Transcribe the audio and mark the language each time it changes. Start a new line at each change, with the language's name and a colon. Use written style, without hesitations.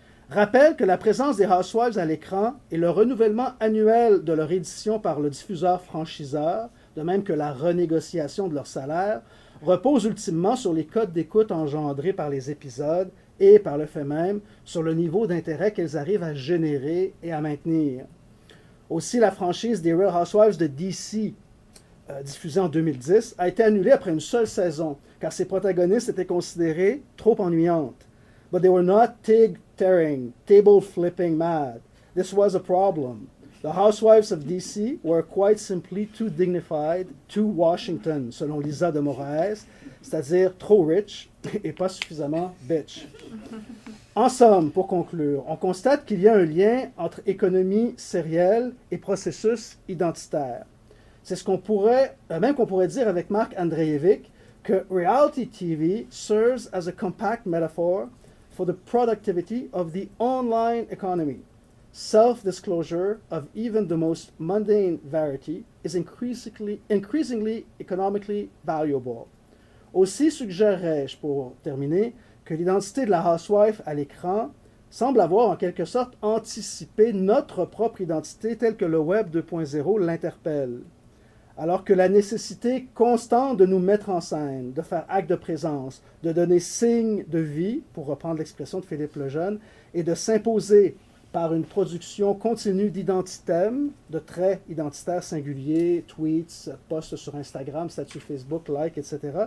French: rappelle que la présence des housewives à l'écran et le renouvellement annuel de leur édition par le diffuseur franchiseur, de même que la renégociation de leur salaire, repose ultimement sur les codes d'écoute engendrés par les épisodes et, par le fait même, sur le niveau d'intérêt qu'elles arrivent à générer et à maintenir. Aussi, la franchise des Real Housewives de DC, diffusée en 2010, a été annulée après une seule saison, car ses protagonistes étaient considérées trop ennuyantes.
English: But they were not tig-tearing, table-flipping mad. This was a problem. The housewives of DC were quite simply too dignified, too Washington,
French: selon Lisa de Moraes, c'est-à-dire trop rich et pas suffisamment bitch. En somme, pour conclure, on constate qu'il y a un lien entre économie sérielle et processus identitaire. C'est ce qu'on pourrait dire avec Marc Andrejevic, que
English: reality TV serves as a compact metaphor for the productivity of the online economy. Self-disclosure of even the most mundane verity is increasingly economically valuable.
French: Aussi suggérerais-je, pour terminer, que l'identité de la housewife à l'écran semble avoir en quelque sorte anticipé notre propre identité telle que le Web 2.0 l'interpelle. Alors que la nécessité constante de nous mettre en scène, de faire acte de présence, de donner signe de vie, pour reprendre l'expression de Philippe Lejeune, et de s'imposer par une production continue d'identithèmes, de traits identitaires singuliers, tweets, posts sur Instagram, statuts Facebook, likes, etc.,